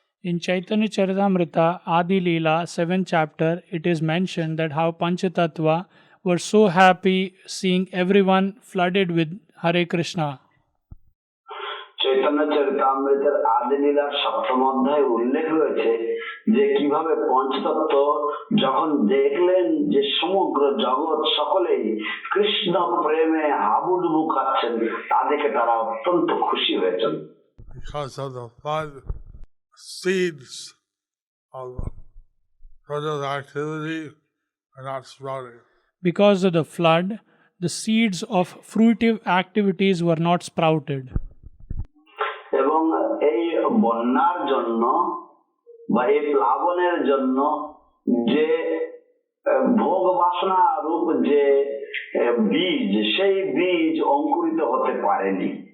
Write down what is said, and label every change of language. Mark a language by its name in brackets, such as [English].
[English] In Chaitanya Charitamrita Adi Leela 7th chapter, it is mentioned that how Panchatattva were so happy seeing everyone flooded with Hare Krishna. [Bangla] Chaitanya চরিতামৃতের আদি লীলার সপ্তম অধ্যায়ে উল্লেখ রয়েছে যে কিভাবে পঞ্চতত্ত্ব যখন দেখলেন যে সমগ্র জগৎ সকলেই কৃষ্ণ প্রেমে হাবুডুবু খাচ্ছেন তা দেখে তারা অত্যন্ত খুশি হয়েছেন। [English] Because of the flood, seeds of further activity are not sprouting. Because of the flood, the seeds of fruitive activities were not sprouted. [Bangla] এবং এই বন্যার জন্য বা এই প্লাবনের জন্য যে ভোগ বাসনা রূপ যে বীজ সেই বীজ অঙ্কুরিত হতে পারেনি।